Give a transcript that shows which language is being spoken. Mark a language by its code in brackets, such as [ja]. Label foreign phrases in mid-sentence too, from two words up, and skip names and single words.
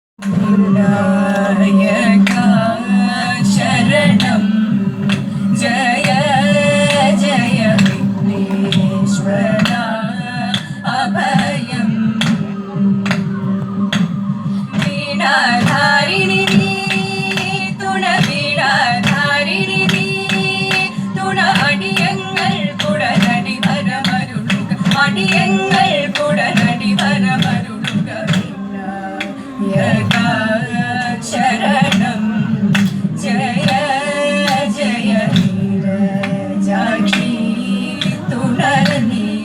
[sa] विनायका शरणं जय जय विघ्नेश्वरा अभयं वीणाधारिणि वीणाधारिणि [ml] തുണ അടിയങ്ങൾ കുടനടി വരമരുളുക അടിയങ്ങൾ കുടനടി വരമരുളുക [sa] വിനായക ശരണം ജയ ജയ [ml] നീരജാക്ഷി തുണനീ